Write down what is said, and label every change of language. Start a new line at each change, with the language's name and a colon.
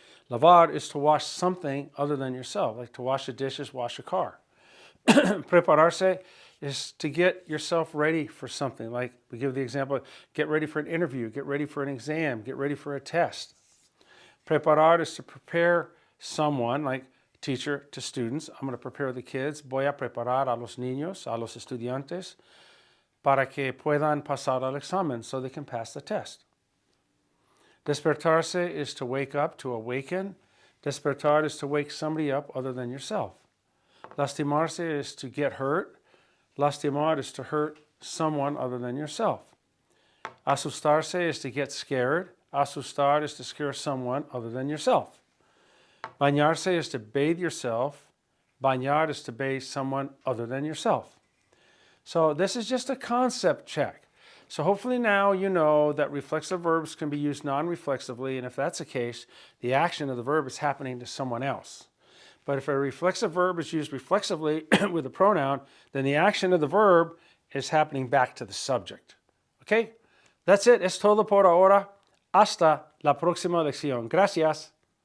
English: Lavar is to wash something other than yourself, like to wash the dishes, wash a car. Prepararse is to get yourself ready for something. Like we give the example, get ready for an interview, get ready for an exam, get ready for a test. Preparar is to prepare someone, like teacher to students. I'm going to prepare the kids.
Spanish: Voy a preparar a los niños, a los estudiantes, para que puedan pasar al examen,
English: so they can pass the test. Despertarse is to wake up, to awaken. Despertar is to wake somebody up other than yourself. Lastimarse is to get hurt. Lastimar is to hurt someone other than yourself. Asustarse is to get scared. Asustar is to scare someone other than yourself. Bañarse is to bathe yourself. Bañar is to bathe someone other than yourself. So this is just a concept check. So hopefully now you know that reflexive verbs can be used non-reflexively, and if that's the case, the action of the verb is happening to someone else. But if a reflexive verb is used reflexively with a pronoun, then the action of the verb is happening back to the subject. Okay? That's it.
Spanish: Es todo por ahora. Hasta la próxima lección. Gracias.